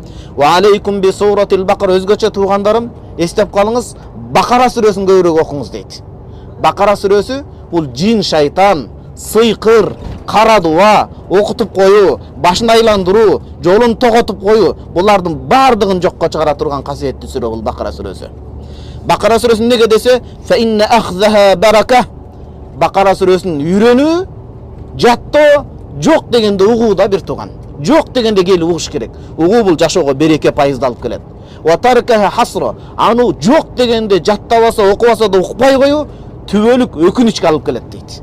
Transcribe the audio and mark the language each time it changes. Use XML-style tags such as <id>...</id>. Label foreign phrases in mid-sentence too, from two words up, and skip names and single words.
<ar>وعليكم بسورة البقرة,</ar> <ky>өзгөчө туугандарым, эстеп калыңыз, Бакара сүрөсүн көбүрөөк окуңуз дейт. Бакара сүрөсү бул жин, шайтан, сыйкыр, кара дуа, окутуп коюу, башын айландыруу, жолун тоготуп коюу, булардын бардыгын жокко чыгара турган касиеттүү сүрө бул Бакара сүрөсү. Бакара сүрөсүн неге десе,</ky> <ar>فإن أخذها بركة.</ar> <ky>Бакара сүрөсүн үйрөнүү, жаттоо, жок дегенде угууда бир тууган. Жок дегенде келип угуш керек. Угуу бул жашоого береке, пайызды алып келет.</ky> <ar>وتركها حسرة.</ar> <ky>Аны жок дегенде жаттабаса, окубаса да укпай коюу түбөлүк өкүнүчкө алып келет дейт.</ky>